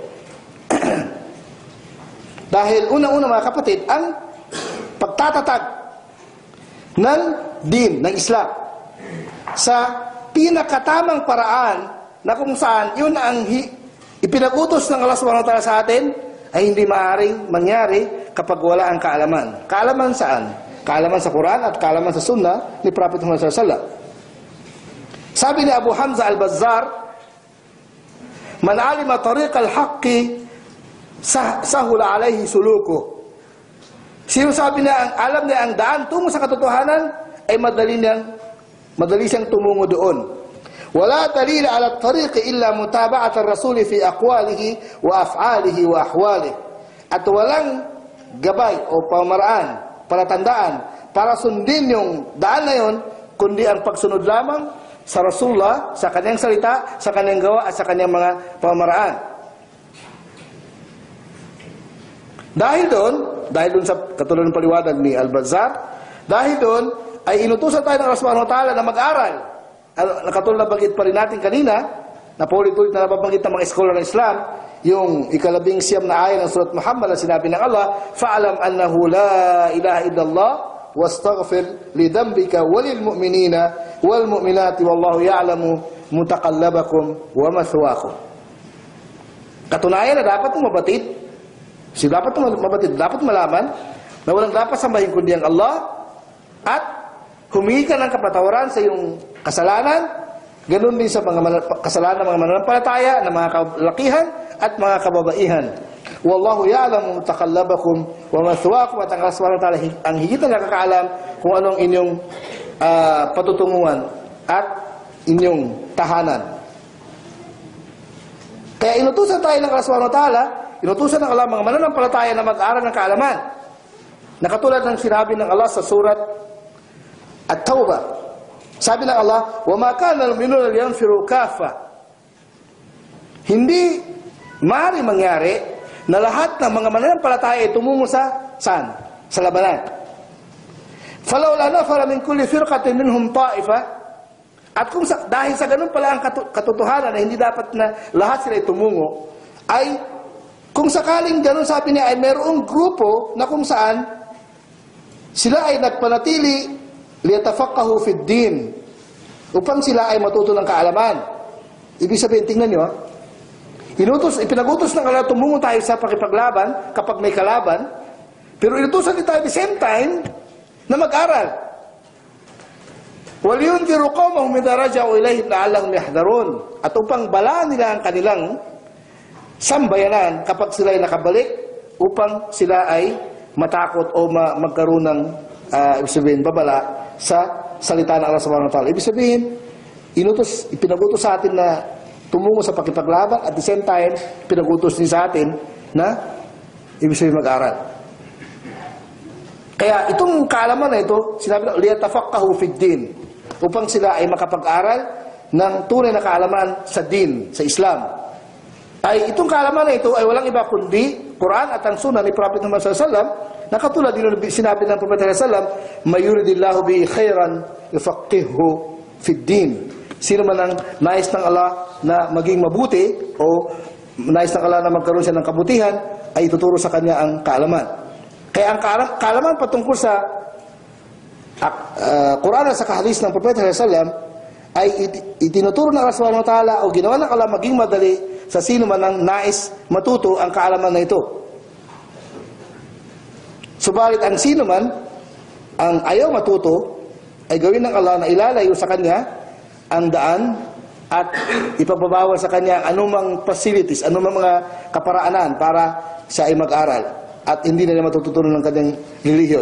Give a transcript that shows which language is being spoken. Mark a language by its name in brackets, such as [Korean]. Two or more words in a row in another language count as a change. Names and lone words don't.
[Filipino] Dahil unang-una, mga kapatid, ang pagtatatag ng din, ng Islam, sa pinakatamang paraan na kung saan yun ang ipinag-utos ng [Arabic] الله سبحانه وتعالى [Filipino] sa atin, ay hindi maaaring mangyari kapag wala ang kaalaman. Kaalaman saan? Kaalaman sa Quran at kaalaman sa Sunnah ni Prophet Muhammad [Arabic] صلى الله عليه وسلم. [Filipino] Sabi ni Abu Hamza al-Bazzar, [Arabic] من علم طريق الحق سهل عليه سلوكه. [Filipino] Sino sabi na alam niya ang daan tungo sa katotohanan, ay madali siyang tumungo doon. [Arabic] ولا دليل على الطريق إلا متابعة الرسول في أقواله وأفعاله وأحواله. [Filipino] At walang gabay o pamaraan, palatandaan para sundin yung daan na yon, kundi ang pagsunod lamang sa Rasulullah, sa kanyang salita, sa kanyang gawa at sa kanyang mga pamaraan. Dahil doon sa katulad ng paliwanag ni Al-Bazzar, dahil doon ay inutusan tayo ng [Arabic] الله سبحانه وتعالى [Filipino] na mag-aral. Katulad na banggit pa rin natin kanina, na paulit-ulit na nababanggit ng mga eskolar ng Islam, yung 11 na ayat ng Surat Muhammad na sinabi ng Allah, [Arabic] فاعلم أنه لا إله إلا الله واستغفر لذنبك وللمؤمنين والمؤمنات والله يعلم متقلبكم ومثواكم. [Filipino] Katunayan na dapat mong mabatid, dapat malaman na walang dapat sambahin kundi ang Allah, at humingi ka ng kapatawaran sa iyong kasalanan, ganun din sa mga kasalanan ng mga mananampalataya, ng mga kalakihan at mga kababaihan. [Arabic] والله يعلم متقلبكم ومثواكم. [Filipino] At ang [Arabic] الله سبحانه وتعالى [Filipino] ang higit na nakakaalam kung anong inyong patutunguhan at inyong tahanan. Kaya inutusan tayo ng [Arabic] الله سبحانه وتعالى, [Filipino] inutusan ng Allah mga mananampalataya na mag-aral ng kaalaman. Na katulad ng sinabi ng Allah sa surat At-Tawbah. Sabi ng Allah, [Arabic] وما كان المؤمنون لينفروا كافة. [Filipino] Hindi maaari mangyari na lahat ng mga mananampalataya ay tumungo sa saan? Sa labanan. [Arabic] فلولا نفر من كل فرقة منهم طائفة. [Filipino] At kung dahil sa ganun pala ang katotohanan na hindi dapat na lahat sila ay tumungo, ay kung sakaling ganun, sabi niya, ay mayroong grupo na kung saan sila ay nagpanatili [Arabic] ليتفقهوا في الدين, [Filipino] upang sila ay matuto ng kaalaman. Ibig sabihin, tingnan nyo, ipinagutos ng Allah, tumungo tayo sa pakipaglaban kapag may kalaban, pero inutusan din tayo [English] at the same time [Filipino] na mag-aral. [Arabic] وَلِيُنْذِرُوا قَوْمَهُمْ إِذَا رَجَعُوا إِلَيْهِمْ لَعَلَّهُمْ يَحْذَرُونَ. [Filipino] At upang balaan nila ang kanilang sambayanan kapag sila ay nakabalik, upang sila ay matakot o magkaroon ng babala sa salita ng [Arabic] الله سبحانه وتعالى. [Filipino] Ibig sabihin, ipinagutos sa atin na tumungo sa pakipaglaban, [English] at the same time, [Filipino] pinagutos din sa atin na ibig sabihin mag-aral. Kaya itong kaalaman na ito, sinabi na, [Arabic] ليتفقهوا في الدين, [Filipino] upang sila ay makapag-aral ng tunay na kaalaman sa din, sa Islam. Ay itong kaalaman na ito ay walang iba kundi Quran at ang sunnah ni Prophet Muhammad [Arabic] صلى الله عليه وسلم, [Filipino] na katulad din ng sinabi ng Prophet [Arabic] صلى الله عليه وسلم, من يرد الله به خيرا يفقهه في الدين. [Filipino] Sino man ang nais ng Allah na maging mabuti o nais ng Allah na magkaroon siya ng kabutihan, ay ituturo sa kanya ang kaalaman. Kaya ang kaalaman patungkol sa Quran at sa hadis ng Propeta [Arabic] صلى الله عليه وسلم [Filipino] ay itinuturo ng [Arabic] الله سبحانه وتعالى [Filipino] o ginawa ng Allah maging madali sa sino man ang nais matuto ang kaalaman na ito. Subalit ang sino man ang ayaw matuto ay gawin ng Allah na ilalayo sa kanya ang daan at ipagbabawal sa kanya anumang facilities, anumang mga kaparaanan para siya ay mag-aral at hindi na niya matututunan ng kanyang relihiyon.